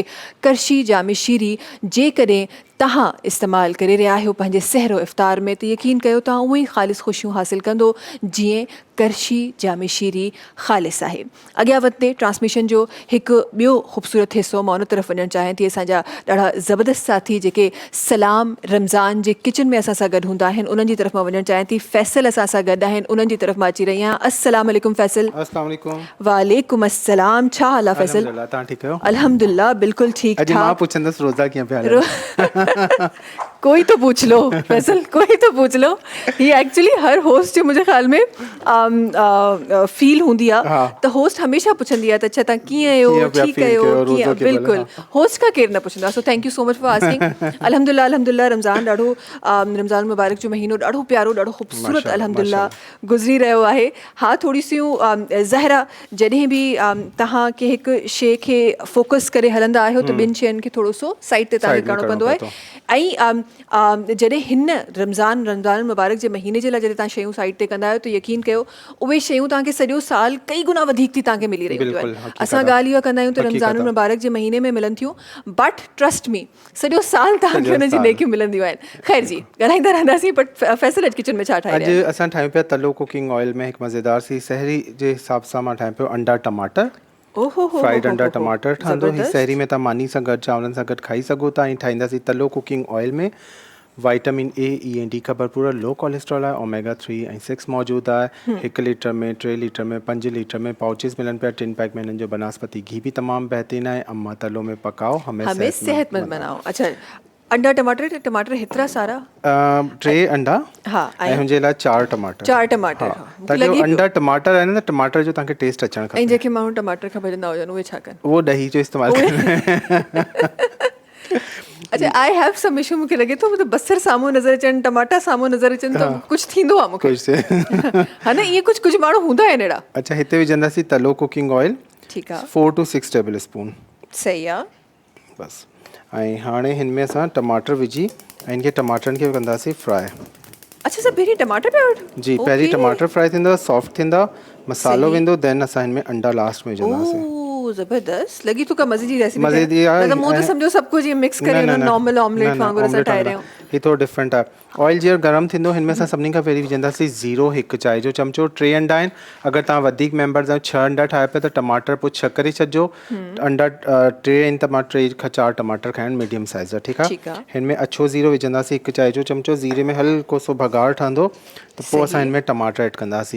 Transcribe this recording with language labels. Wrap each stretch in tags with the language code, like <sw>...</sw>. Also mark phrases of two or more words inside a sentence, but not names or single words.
<sd>करशी जामिशीरी जेकॾहिं तव्हां इस्तेमालु करे रहिया आहियो पंहिंजे सहरो इफ़्तार में, त यकीन कयो तव्हां उहे ई ख़ालिस ख़ुशियूं हासिलु कंदो जीअं करशी जामिशीरी ख़ालिस आहे। अॻियां वधंदे ट्रांसमिशन जो हिकु ॿियो ख़ूबसूरत हिसो मां उन तरफ़ वञणु चाहियां थी। असांजा ॾाढा ज़बरदस्त साथी जेके सलाम रमज़ान जे किचन में असां सां गॾु हूंदा आहिनि, उन्हनि जी तरफ़ मां वञणु चाहियां थी। फैसल असां सां गॾु आहिनि, उन्हनि जी तरफ़ मां अची रही आहियां।</sd> <ar>السلام عليكم فيصل. السلام عليكم. وعليكم السلام.</ar> <sd>छा हाल आहे फैसल? अल्हम्दुलिल्लाह, तव्हां ठीकु आहियो? अल्हम्दुलिल्लाह बिल्कुलु ठीकु अॼु मां ठाक। पुछंदसि रोज़ा कीअं पिया हलनि?</sd> <ur>कोई तो पूछ लो फैसल, कोई तो पूछ लो।</ur> <sd>ये एक्चुअली हर होस्ट जो</sd> <ur>मुझे ख्याल में</ur> <sd>फील हूंदी आहे त होस्ट हमेशा पुछंदी आहे त अच्छा तव्हां कीअं आहियो, ठीकु आहियो, कीअं, बिल्कुलु होस्ट खां केरु न पुछंदो आहे।</sd> <en>So thank you so much for asking.</en> <ar>الحمد لله الحمد لله</ar> <sd>रमज़ान ॾाढो रमज़ान मुबारक जो महीनो ॾाढो प्यारो, ॾाढो ख़ूबसूरत अल्हम्दुलिल्लाह गुज़री रहियो आहे। हा, थोरी सियूं ज़हरा जॾहिं बि तव्हां के हिकु शइ खे फोकस करे हलंदा आहियो त ॿिनि शयुनि खे थोरो सो साइड ते तव्हांखे करिणो पवंदो आहे। ऐं जॾहिं हिन रमज़ान मुबारक जे महीने जे लाइ जॾहिं तव्हां शयूं साइड ते कंदा आहियो त यकीन कयो उहे शयूं तव्हांखे सॼो साल कई गुना वधीक थी तव्हांखे मिली रहियूं आहिनि। असां ॻाल्हि इहा कंदा आहियूं त रमज़ान मुबारक जे महीने में मिलनि थियूं,</sd> <en>but trust me</en> <sd>सॼो साल तव्हांखे हुन जी नेकियूं मिलंदियूं आहिनि। ख़ैर जी, ॻाल्हाईंदा रहंदासीं, बट फैसल अॼु किचन में छा ठाहे रहिया आहियो? अॼु असां ठाहियूं पिया तलो</sd> <en>cooking oil</en> <sd>में हिकु मज़ेदार सी सहरी जे हिसाब सां मां ठाहियां पियो अंडा टमाटर। फ्राइड अंडा टमाटर ठहंदो। ही सहरी में तव्हां मानी सां गॾु चांवरनि सां गॾु खाई सघो था। ऐं ठाहींदासीं तलो</sd> <en>cooking oil</en> <sd>में।</sd> <en>vitamin A,</en> <sd>ई ऐं डी खां भरपूर,</sd> <en>low cholesterol</en> <sd>आहे, ओमेगा 3 ऐं 6 मौजूदु आहे। 1 लीटर में, 3 लीटर में, 5 लीटर में पाउचिस मिलनि पिया। 3 पैक में हिननि जो बनास्पति घी बि तमामु बहितरीनु आहे।</sd> <ur>अम्मा तलो में पकाओ, हमें सेहतमंद बनाओ।</ur> <sd>अच्छा, अंडा टमाटर हेतिरा सारा? 3 अंडा, हा, ऐं हुनजे लाइ 4 टमाटर। 4 टमाटर, ताकि अंडा टमाटर आहे न, टमाटर जो तव्हांखे टेस्ट अचणु खपे। ऐं जेके माण्हू टमाटर खां भॼंदा हुजनि उहे छा कनि? उहो ॾही जो इस्तेमालु कनि। अच्छा,</sd> <en>I have some issue.</en> <sd>मूंखे लॻे थो मतलब बसर साम्हूं नज़र अचनि, टमाटा साम्हूं नज़र अचनि त कुझु थींदो आहे मूंखे। हा न, इहे कुझु माण्हू हूंदा आहिनि अहिड़ा। अच्छा, हिते विझंदासीं तलो</sd> <en>cooking oil.</en> <sd>ठीकु आहे।</sd> <en>4 to 6 table spoon.</en> <sd>सही आहे। बसि। ऐं हाणे हिन में असां टमाटर विझी ऐं इनखे टमाटरनि खे कंदासीं फ्राई। अच्छा, सर पहिरीं टमाटर पिया वठो? जी, पहिरीं टमाटर फ्राई थींदो, सॉफ्ट थींदा, मसालो वेंदो, देन असां हिन में अंडा लास्ट में विझंदासीं। ज़बरदस्त लगी तो का मजे जी रेसिपी। मजे जी आहे। मतलब</sd> <ur>मुंह तो समझो सब कुछ ये मिक्स</ur> <sd>करे ना</sd> <en>normal omelette</en> <sd>वांगुरु असां ठाहे रहिया आहियूं। ही थोरो डिफरेंट आहे। ऑयल जीअं गरम थींदो, हिन में असां सभिनी खां पहिरीं विझंदासीं ज़ीरो, 1 चांहि जो चमचो। 3 अंडा आहिनि। अगरि तव्हां वधीक मेंबर्स आहियो, 6 अंडा ठाहे पिया त टमाटर पोइ 6 करे छॾिजो। अंडा 3 आहिनि त मां 3 खां 4 टमाटर खाइनि</sd> <en>medium size</en> <sd>जा। ठीकु आहे। हिन में अछो ज़ीरो विझंदासीं, 1 चांहि जो चमचो। ज़ीरे में हल्को सो भगाड़ ठहंदो त पोइ असां हिन में टमाटर ऐड कंदासीं।</sd>